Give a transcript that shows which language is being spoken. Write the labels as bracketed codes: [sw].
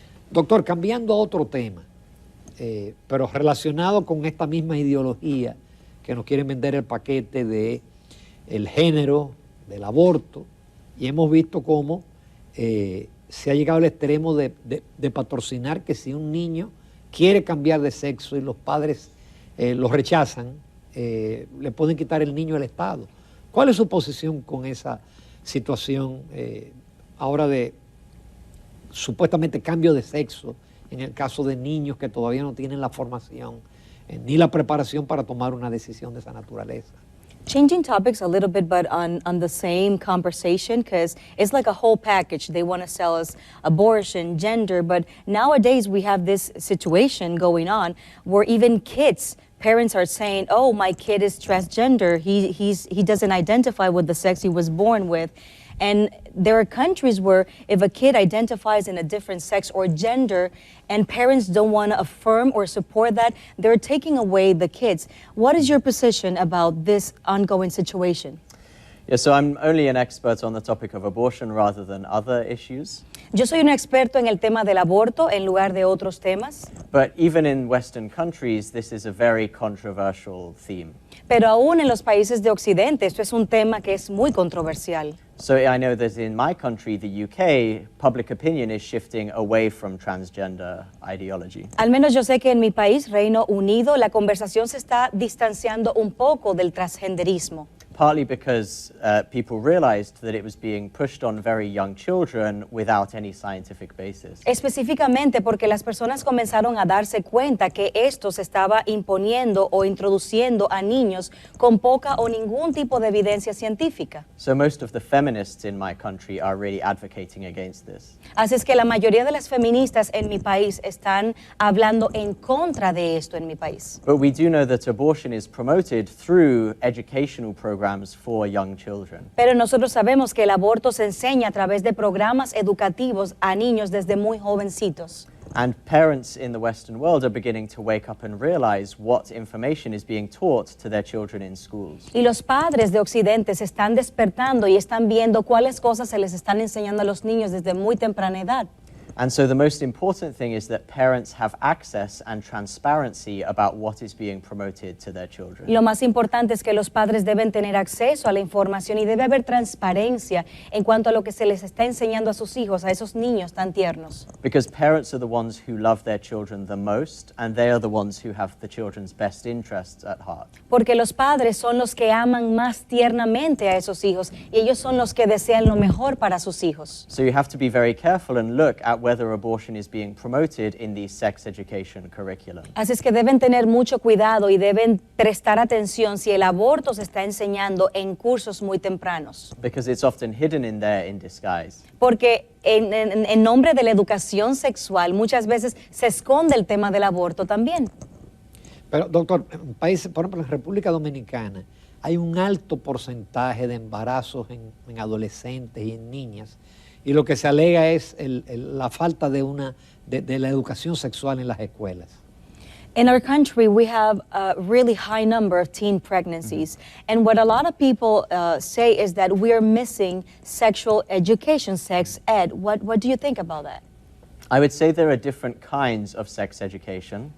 [es] Doctor, cambiando a otro tema, pero relacionado con esta misma ideología que nos quieren vender el paquete de el género, del aborto, y hemos visto cómo se ha llegado al extremo de patrocinar que si un niño quiere cambiar de sexo y los padres lo rechazan, le pueden quitar el niño al Estado. ¿Cuál es su posición con esa situación ahora de supuestamente cambio de sexo en el caso de niños que todavía no tienen la formación ni la preparación para tomar una decisión de esa naturaleza? [en] Changing topics a little bit, but on the same conversation, because it's like a whole package. They want to sell us abortion, gender, but nowadays we have this situation going on where even kids, parents are saying, oh, my kid is transgender. He doesn't identify with the sex he was born with. And there are countries where if a kid identifies in a different sex or gender and parents don't want to affirm or support that, they're taking away the kids. What is your position about this ongoing situation? Yeah, so I'm only an expert on the topic of abortion rather than other issues. [es] Yo soy un experto en el tema del aborto en lugar de otros temas, [en] But even in Western countries, this is a very controversial theme. [es] pero aún en los países de Occidente esto es un tema que es muy controversial. [en] So I know that in my country, the UK, public opinion is shifting away from transgender ideology. [es] Al menos yo sé que en mi país, Reino Unido, la conversación se está distanciando un poco del transgenderismo. [en] Partly because people realized that it was being pushed on very young children without any scientific basis. [es] Específicamente porque las personas comenzaron a darse cuenta que esto se estaba imponiendo o introduciendo a niños con poca o ningún tipo de evidencia científica. [en] So most of the feminists in my country are really advocating against this. [es] Así es que la mayoría de las feministas en mi país están hablando en contra de esto en mi país. [en] But we do know that abortion is promoted through educational programs for young children. [es] Pero nosotros sabemos que el aborto se enseña a través de programas educativos a niños desde muy jovencitos. [en] And parents in the Western world are beginning to wake up and realize what information is being taught to their children in schools. [es] Y los padres de Occidente se están despertando y están viendo cuáles cosas se les están enseñando a los niños desde muy temprana edad. [en] And so the most important thing is that parents have access and transparency about what is being promoted to their children. [es] Lo más importante es que los padres deben tener acceso a la información y debe haber transparencia en cuanto a lo que se les está enseñando a sus hijos, a esos niños tan tiernos. [en] Because parents are the ones who love their children the most, and they are the ones who have the children's best interests at heart. [es] Porque los padres son los que aman más tiernamente a esos hijos y ellos son los que desean lo mejor para sus hijos. [en] So you have to be very careful and look at whether abortion is being promoted in the sex education curriculum. [es] Así es que deben tener mucho cuidado y deben prestar atención si el aborto se está enseñando en cursos muy tempranos. [en] Because it's often hidden in there in disguise. [es] Porque en nombre de la educación sexual muchas veces se esconde el tema del aborto también. Pero, doctor, en países, por ejemplo, en República Dominicana, hay un alto porcentaje de embarazos en adolescentes y en niñas, y lo que se alega es la falta de la educación sexual en las escuelas. [en] In our country, we have a really high number of teen pregnancies. And what a lot of people say is that we're missing sexual education, sex ed. What do you think about that? I would say there are different kinds of sex education.